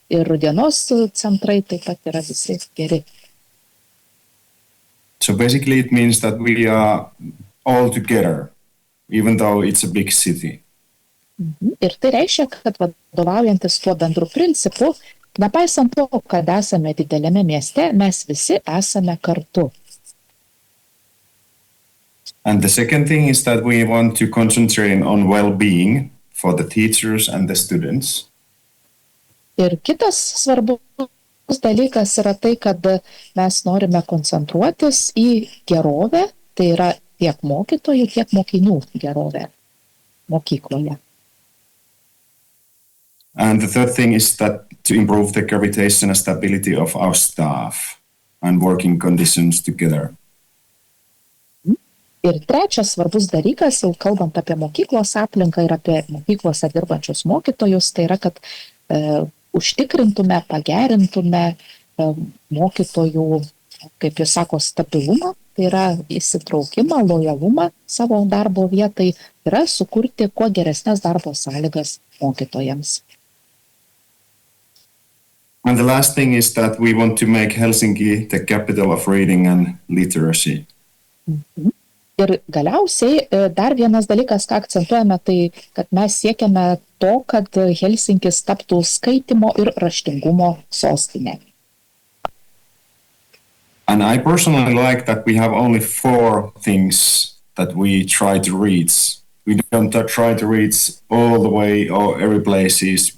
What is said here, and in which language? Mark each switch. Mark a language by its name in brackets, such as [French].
[Lithuanian] Ir dienos centrai taip pat yra visi geri. [English] So basically it means that we are all together, even though it's a big city. [Lithuanian] Ir tai reiškia, kad vadovaujantis tuo bendru principu, nepaisant to, kad esame dideliame mieste, mes visi esame kartu. [English] And the second thing is that we want to concentrate on well-being for the teachers and the students. [Lithuanian] Ir kitas svarbus dalykas yra tai, kad mes norime koncentruotis į gerovę, tai yra tiek mokytojų, tiek mokinių gerovę mokykloje. [English] And the third thing is that to improve the capitation and stability of our staff and working conditions together. [Lithuanian] Ir trečias svarbus dalykas, jau kalbant apie mokyklos aplinką ir apie mokyklose dirbančius mokytojus, tai yra, kad užtikrintume, pagerintume mokytojų, kaip jis sako, stabilumą, tai yra įsitraukimą, lojalumą savo darbo vietai, yra sukurti kuo geresnės darbo sąlygas mokytojams. [English] And the last thing is that we want to make Helsinki the capital of reading and literacy. [Lithuanian] Ir galiausiai dar vienas dalykas, ką akcentuojame, tai kad mes siekiame to, kad Helsinkis taptų skaitymo ir raštingumo sostinė. [English] And I personally like that we have only 4 things that we try to reach. We don't try to reach all the way or every places.